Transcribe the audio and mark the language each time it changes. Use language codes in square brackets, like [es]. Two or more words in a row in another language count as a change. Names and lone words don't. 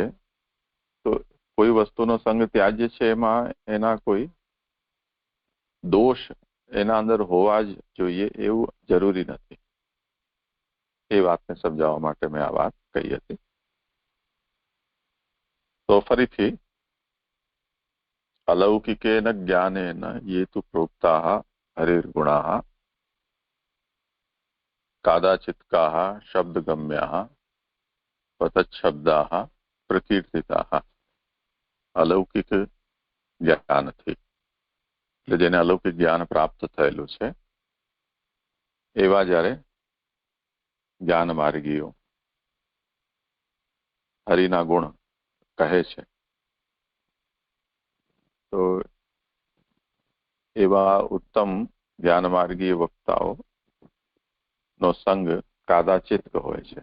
[gu] તો કોઈ વસ્તુનો સંગ ત્યાજ્ય છે એમાં એના કોઈ દોષ એના અંદર હોવા જ જોઈએ એવું જરૂરી નથી. એ વાતને સમજાવવા માટે મેં આ વાત કહી હતી. તો ફરીથી [sa] अलौकिकेन ज्ञानेन ये तु प्रोक्ताः हरिर्गुणाः कादाचित्काः शब्दगम्याः पतच्छब्दाः प्रकीर्तिताः. [gu] અલૌકિક જ્ઞાનથી, એટલે જેને અલૌકિક જ્ઞાન પ્રાપ્ત થયેલું છે એવા જ્યારે જ્ઞાન માર્ગીઓ હરિના ગુણ કહે છે, તો એવા ઉત્તમ જ્ઞાન માર્ગીય વક્તાઓ નો સંગ કાદાચિત હોય છે.